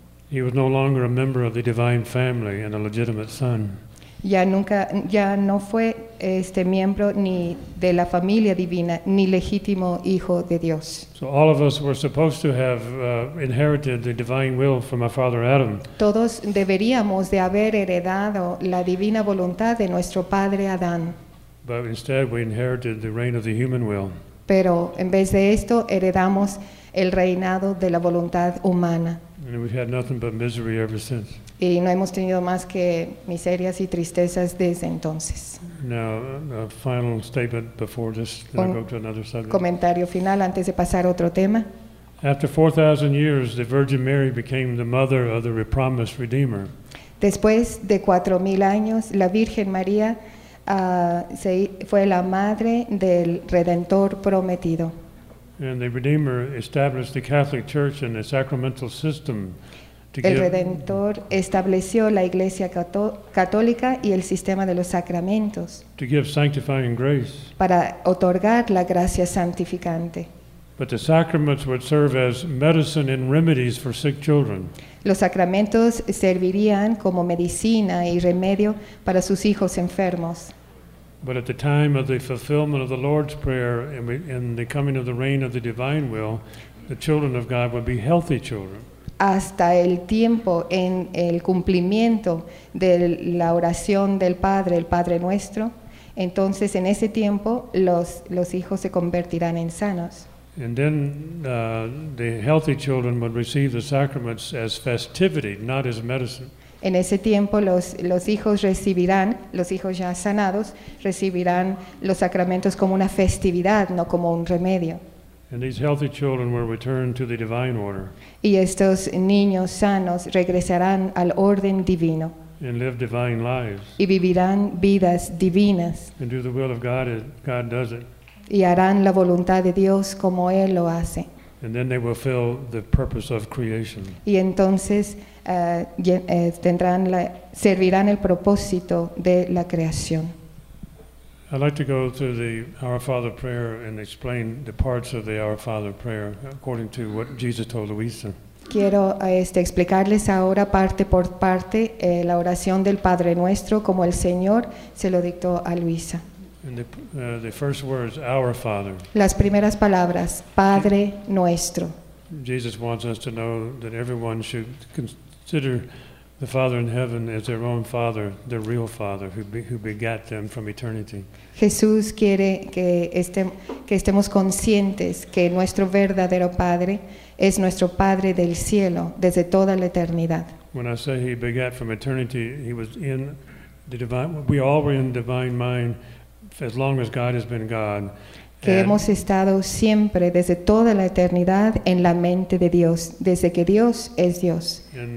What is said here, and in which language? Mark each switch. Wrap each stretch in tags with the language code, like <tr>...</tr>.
<en>He was no longer a member of the divine family and a legitimate son.</en> <es>Ya no fue miembro ni de la familia divina ni legítimo hijo de Dios.</es> <en>So all of us were supposed to have inherited the divine will from our father Adam.</en> <es>Todos deberíamos de haber heredado la divina voluntad de nuestro padre Adán.</es> <en>But instead we inherited the reign of the human will.</en> <es>Pero en vez de esto heredamos el reinado de la voluntad humana.</es> <en>And we've had nothing but misery ever since.</en> <es>Y no hemos tenido más que miserias y tristezas desde entonces.</es> <en>Now, a final statement before this, then I go to another subject.</en> <es>Comentario final antes de pasar a otro tema.</es> <en>After 4,000 years, the Virgin Mary became the mother of the promised Redeemer.</en> <es>Después de 4,000 años, la Virgen María fue la madre del Redentor prometido.</es> <en>And the Redeemer established the Catholic Church and the sacramental system.</en> <es>El Redentor estableció la Iglesia Católica y el sistema de los sacramentos</es> <en>to give sanctifying grace.</en> <es>Para otorgar la gracia santificante.</es> <en>But the sacraments would serve as medicine and remedies for sick children.</en> <es>Los sacramentos servirían como medicina y remedio para sus hijos enfermos.</es> <en>But at the time of the fulfillment of the Lord's Prayer and the coming of the reign of the divine will, the children of God would be healthy children.</en> <es>Hasta el tiempo en el cumplimiento de la oración del Padre, el Padre Nuestro, entonces en ese tiempo los hijos se convertirán en sanos.</es> <en>And then the healthy children would receive the sacraments as festivity, not as medicine.</en> <es>En ese tiempo los hijos recibirán, los hijos ya sanados, recibirán los sacramentos como una festividad, no como un remedio.</es> <en>And these healthy children will return to the divine order.</en> <es>Y estos niños sanos regresarán al orden divino.</es> <en>And live divine lives.</en> <es>Y vivirán vidas divinas.</es> <en>And do the will of God as God does it.</en> <es>Y harán la voluntad de Dios como Él lo hace.</es> <en>And then they will fulfill the purpose of creation.</en> <es>Y entonces servirán el propósito de la creación.</es> <en>I'd like to go through the Our Father prayer and explain the parts of the Our Father prayer according to what Jesus told Luisa.</en> <es>Quiero explicarles ahora parte por parte la oración del Padre Nuestro como el Señor se lo dictó a Luisa.</es> <en>And the first words, Our Father.</en> <es>Las primeras palabras, Padre Nuestro.</es> <en>Jesus wants us to know that everyone should consider the Father in heaven is their own Father, their real Father, who begat them from eternity.</en> <es>Jesús quiere que estemos conscientes que nuestro verdadero Padre es nuestro Padre del cielo desde toda la eternidad.</es> <en>When I say he begat from eternity, he was in the divine. We all were in the divine mind as long as God has been God.</en> <es>Que hemos estado siempre desde toda la eternidad en la mente de Dios, desde que Dios es Dios.</es>